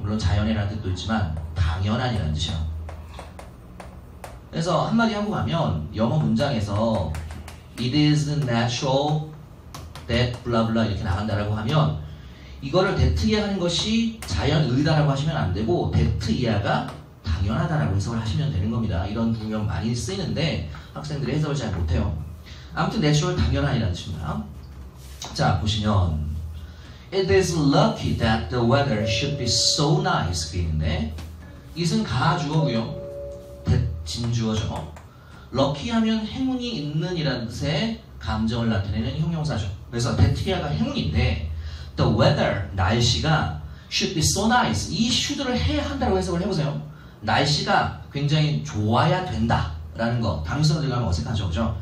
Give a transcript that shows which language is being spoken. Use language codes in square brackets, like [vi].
[ko] 물론 자연애라는 뜻도 있지만 당연한이라는 뜻이에요. 그래서 한마디 하고 가면 영어 문장에서 [en] it is natural that blah blah [ko] 이렇게 나간다라고 하면 이거를 that 이하하는 것이 자연의다라고 하시면 안 되고 that 이하가 당연하다라고 해석을 하시면 되는 겁니다. 이런 구명 많이 쓰이는데 학생들이 해석을 잘 못해요. 아무튼 natural 당연한이라는 뜻입니다. 자, 보시면 [en] it is lucky that the weather should be so nice [ko] 있는데 it은 가주어고요. that 진주어죠. lucky 하면 행운이 있는 이라는 뜻의 감정을 나타내는 형용사죠. 그래서 that가 행운인데 the weather, 날씨가 should be so nice, 이 should를 해야 한다고 해석을 해보세요. 날씨가 굉장히 좋아야 된다 라는 거, 당위성으로 들어가면 어색하죠, 그죠?